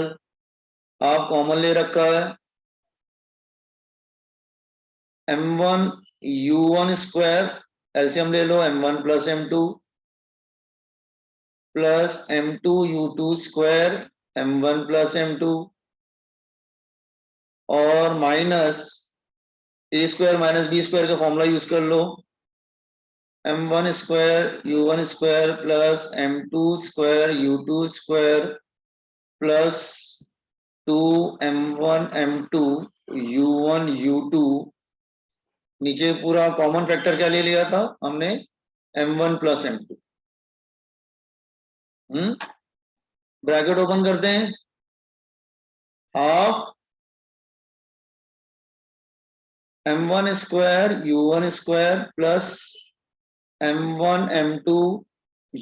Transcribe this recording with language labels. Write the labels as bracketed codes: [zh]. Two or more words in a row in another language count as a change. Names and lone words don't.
[hi] आप कॉमन ले रखा है, [en] m1u1 square, [hi] एलसीएम ले लो, [en] m1 plus m2 plus m2u2 square, m1 plus m2, [hi] और [en] minus a square minus b square [hi] का [en] formula use [hi] कर लो, [en] m1 square u1 square plus m2 square u2 square plus 2m1 m2 u1 u2, [hi] नीचे पूरा [en] common factor [hi] क्या ले लिया था हमने, [en] m1 plus m2. bracket open [hi] करते हैं, [en] half m1 square u1 square plus m1 m2